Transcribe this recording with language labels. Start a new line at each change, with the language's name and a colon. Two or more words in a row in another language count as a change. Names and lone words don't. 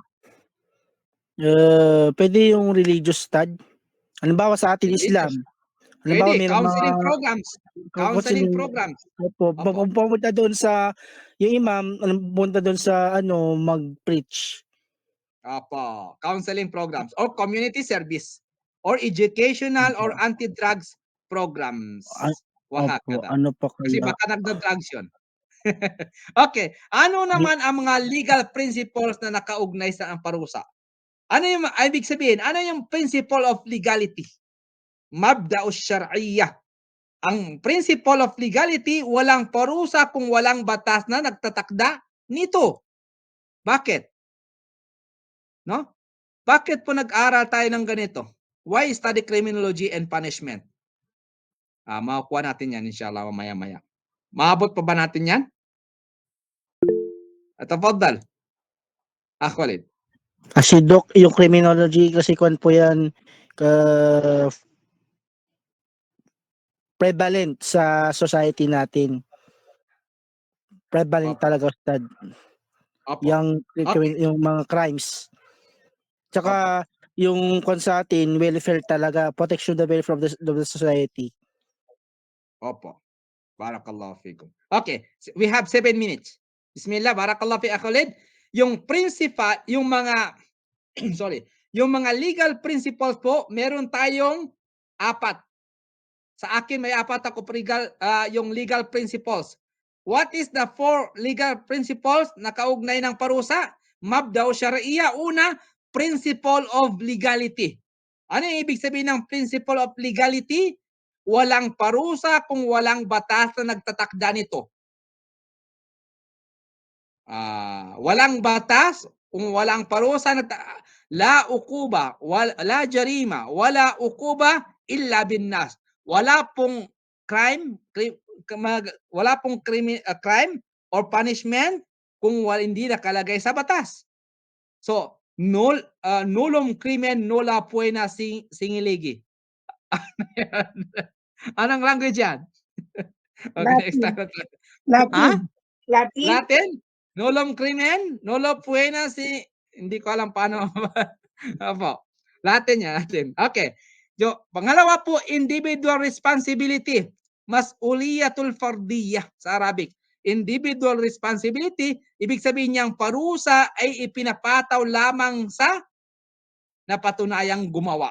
Filipino: pwede yung
English: religious study.
Filipino: Halimbawa sa atin Islam. Halimbawa Pwede. may Counseling mga
English: programs. Counseling programs.
Filipino: Opo, Opo. kung pumunta doon sa yung imam, pumunta doon sa mag-preach. Opo.
English: Counseling programs or community service or educational or anti-drugs programs.
Filipino: Opo, Wahakada. ano pa Kasi kaya? baka nagda-drugs yun. Okay. Ano naman ang mga
English: legal principles
Filipino: na nakaugnay sa ang parusa? Ano yung ibig sabihin? Ano yung
English: principle of legality?
Arabic: مبدأ شرعية.
Filipino: Ang
English: principle of legality,
Filipino: walang parusa kung walang batas na nagtatakda nito. Bakit? No? Bakit po nag-aral tayo ng ganito?
English: Why study criminology and punishment?
Filipino: Makukuha natin yan inshallah maya-maya. Maabot pa ba natin yan? Tafadhal. Khalid. Kasi Doc, yung criminology kasi kwan po yan prevalent sa society natin. Prevalent Opo. talaga Ustad. Opo. Yung mga crimes. Tsaka yung kwan sa atin, welfare talaga,
English: protection the welfare of the society.
Arabic: Opo. بارك الله فيكم.
English: Okay, we have 7 minutes.
Arabic: بسم الله، بارك الله في خالد.
Filipino: Yung principal, yung mga sorry, yung mga
English: legal principles
Filipino: po, meron tayong 4. Sa akin may 4 ako yung
English: legal principles. What is the 4 legal principles
Filipino: na kaugnay ng parusa?
Arabic: مبدأ شرعية.
Filipino: Una,
English: principle of legality.
Filipino: Ano yung ibig sabihin ng
English: principle of legality?
Filipino: Walang parusa kung walang batas na nagtatakda nito. Walang batas kung walang parusa na
Arabic: لا عقوبة، لا جريمة، ولا عقوبة إلا بنص.
Filipino: Wala pong
English: crime crime or punishment
Filipino: kung hindi nakalagay sa batas. So,
Latin: nullum crimen nulla poena singiligi.
Filipino: Anong language yan? Okay, Latin. Ha? Latin. Latin?
Latin: Nullum crimen, nulla poena
Filipino: hindi ko alam paano. Opo. Latin yan, Latin. Okay. Pangalawa po,
English: individual responsibility.
Arabic: المسؤولية الفردية
Filipino: sa Arabic.
English: Individual responsibility,
Filipino: ibig sabihin niyang parusa ay ipinapataw lamang sa napatunayang gumawa.